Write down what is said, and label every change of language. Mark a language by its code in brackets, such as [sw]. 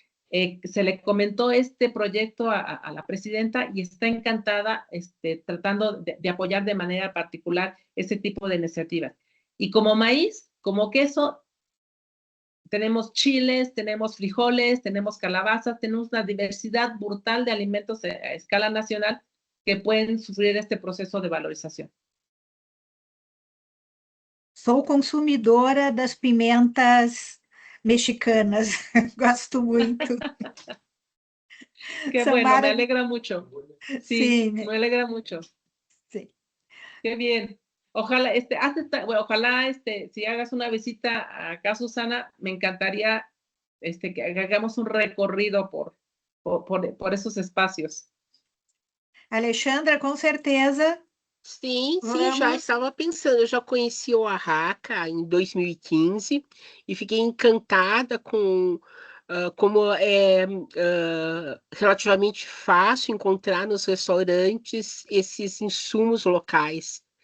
[es] Se le comentó este proyecto a la presidenta y está encantada tratando de apoyar de manera particular ese tipo de iniciativas. Y como maíz, como queso, tenemos chiles, tenemos frijoles, tenemos calabazas, tenemos una diversidad brutal de alimentos a escala nacional que pueden sufrir este proceso de valorización. [pt] Sou consumidora das pimentas mexicanas, gosto muito. [es] Qué bueno, me alegra mucho. Sí, me alegra mucho. Sí. Qué bien. Ojalá, ojalá, si hagas una visita acá, Susana, me encantaría que hagamos un recorrido por esos espacios. [pt] Alexandra, com certeza. Sim, já estava pensando. Eu já conheci o Oaxaca em 2015 e fiquei encantada com como é relativamente fácil encontrar nos restaurantes esses insumos locais.